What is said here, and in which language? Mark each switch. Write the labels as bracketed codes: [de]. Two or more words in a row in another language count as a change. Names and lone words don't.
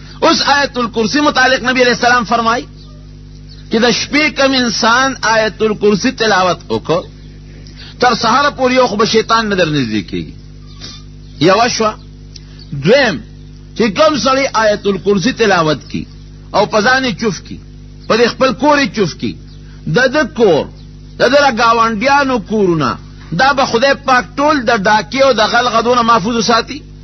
[ps] اس آیت الکرسی متعلق نبی [ar] علیہ السلام [ur] فرمائی کہ [ps] دا شپې کم انسان آیت الکرسی تلاوت وکړ تر سحر پورې یو خو به شیطان نه در نږدې کېږي. یوه شوه. دویم چې کوم سړی آیت الکرسی تلاوت کی او په ځان یې چوف کی، په دې خپل کور یې چوف کی، د ده کور د ده ګاونډیانو کورونه دا به خدای پاک ټول د ډاکې او د غلغدونه محفوظ وساتي.